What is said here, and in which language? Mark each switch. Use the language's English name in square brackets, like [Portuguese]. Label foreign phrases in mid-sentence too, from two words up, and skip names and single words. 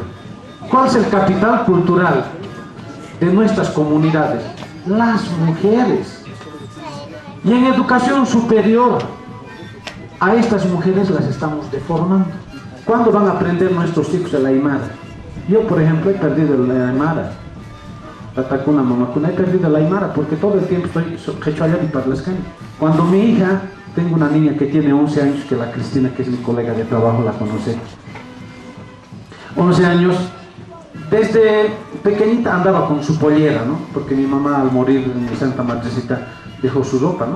[Spanish] ¿Cuál es el capital cultural de nuestras comunidades? Las mujeres. Y en educación superior, a estas mujeres las estamos deformando. ¿Cuándo van a aprender nuestros hijos el aymara? Yo, por ejemplo, he perdido el aymara. [Quechua] Tatacuna, mamacuna, [Spanish] he perdido el aymara porque todo el tiempo estoy quechua y parlascani. Cuando mi hija, tengo una niña que tiene 11 años, que la Cristina, que es mi colega de trabajo, la conoce. 11 años, desde pequeñita andaba con su pollera, ¿no? Porque mi mamá al morir en mi Santa Madrecita dejó su ropa, ¿no?